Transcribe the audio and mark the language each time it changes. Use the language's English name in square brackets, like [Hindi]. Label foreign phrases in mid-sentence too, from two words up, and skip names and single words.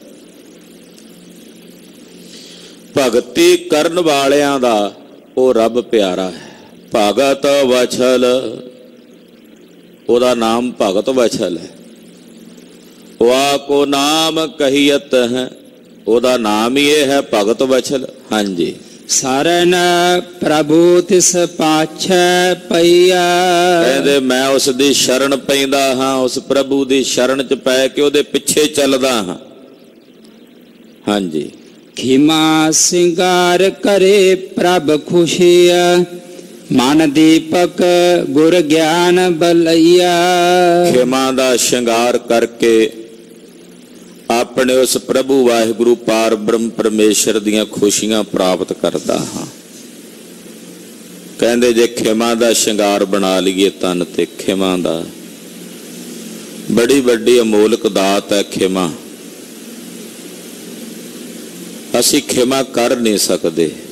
[Punjabi] ਭਗਤੀ ਕਰਨ ਵਾਲਿਆਂ ਦਾ ਵੋ ਰੱਬ ਪਿਆਰਾ ਹੈ, ਭਗਤ ਵਛਲ, ਓਦਾ ਨਾਮ ਭਗਤ ਵਛਲ ਹੈ। ਵਾਹ ਕੋ ਨਾਮ ਕਹੀਅਤ ਹੈ, ਓਦਾ ਨਾਮ ਹੀ ਹੈ ਭਗਤ ਵਛਲ। ਹਾਂ ਜੀ। ਸ਼ਰਣ ਪ੍ਰਭੂ ਤਿਸ ਪਾਛੈ ਪਈਆ। ਕਹਿੰਦੇ ਮੈਂ ਉਸ ਦੀ ਸ਼ਰਣ ਪੈਂਦਾ ਹਾਂ, ਉਸ ਪ੍ਰਭੂ ਦੀ ਸ਼ਰਣ ਚ ਪੈ ਕੇ ਓਦੇ ਪਿੱਛੇ ਚੱਲਦਾ ਹਾਂ। ਹਾਂ ਜੀ। ਖਿਮਾ ਸਿੰਗਾਰ ਕਰੇ ਪ੍ਰਭ ਖੁਸ਼ੀਆ, ਮਨ ਦੀਪਕ ਗੁਰ ਗਿਆਨ ਬਲੈਯਾ। ਖੇਮਾ ਦਾ ਸ਼ਿੰਗਾਰ ਕਰਕੇ ਅਪਣੇ ਉਸ ਪ੍ਰਭੂ ਵਾਹਿਗੁਰੂ ਪਾਰ ਬ੍ਰਹਮ ਪਰਮੇਸ਼ਵਰ ਦੀਆਂ ਖੁਸ਼ੀਆਂ ਪ੍ਰਾਪਤ ਕਰਤਾ ਹਾਂ। ਕਹਿੰਦੇ ਜੇ ਖੇਮਾ ਦਾ ਸ਼ਿੰਗਾਰ ਬਣਾ ਲਈਏ ਤਨ ਤੇ ਖੇਮਾ ਦਾ ਬੜੀ ਬੜੀ ਅਮੋਲਕ ਦਾਤ ਹੈ ਖੇਮਾ। ਅਸੀਂ ਖੇਮਾ ਕਰ ਨਹੀਂ ਸਕਦੇ।